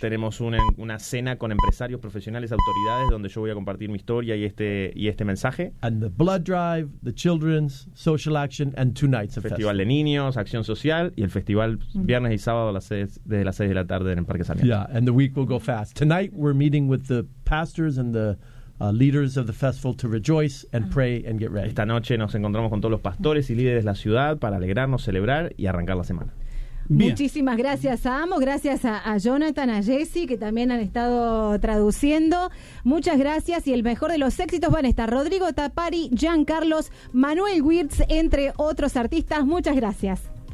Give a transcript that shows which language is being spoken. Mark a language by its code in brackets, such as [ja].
[es] Tenemos una cena con empresarios, profesionales, autoridades, donde yo voy a compartir mi historia y este mensaje. [en] And the blood drive, the children's social action, and two nights of festival. [es] Festival de niños, acción social, y el festival viernes y sábado desde las 6 de la tarde en el Parque Sarmiento. [en] Yeah, and the week will go fast. Tonight we're meeting with the pastors and the leaders of the festival to rejoice and pray and get ready. [es] Esta noche nos encontramos con todos los pastores y líderes de la ciudad para alegrarnos, celebrar y arrancar la semana. Bien. Muchísimas gracias a ambos, gracias a Jonathan, a Jesse, que también han estado traduciendo. Muchas gracias, y el mejor de los éxitos van a estar Rodrigo Tapari, Jean Carlos, Manuel Wirtz, entre otros artistas. Muchas gracias.